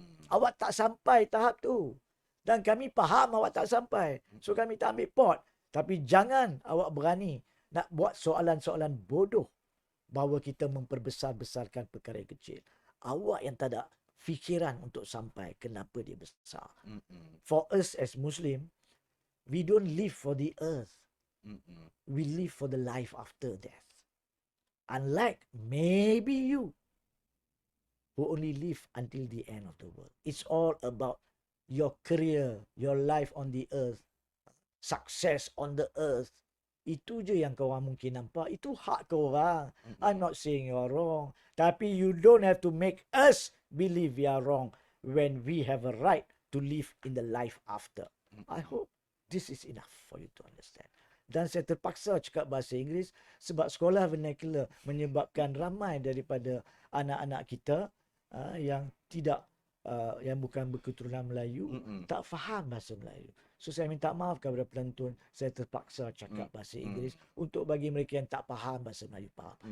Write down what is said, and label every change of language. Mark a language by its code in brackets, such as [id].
[ms] Awak tak sampai tahap tu. Dan kami faham awak tak sampai. So kami tak ambil pot. Tapi jangan awak berani nak buat soalan-soalan bodoh bahawa kita memperbesar-besarkan perkara yang kecil. Awak yang tak ada fikiran untuk sampai kenapa dia besar. [en] For us as Muslim, we don't live for the earth. We live for the life after death. Unlike maybe you who only live until the end of the world. It's all about your career, your life on the earth, success on the earth. [ms] Itu je yang kau orang mungkin nampak. Itu hak kau orang. [en] I'm not saying you're wrong. Tapi you don't have to make us believe we are wrong when we have a right to live in the life after. I hope this is enough for you to understand. [ms] Dan saya terpaksa cakap bahasa Inggeris sebab sekolah vernacular menyebabkan ramai daripada anak-anak kita yang tidak yang bukan berketurunan Melayu tak faham bahasa Melayu. So saya minta maaf kepada pelantun, saya terpaksa cakap bahasa Inggeris untuk bagi mereka yang tak faham bahasa Melayu faham.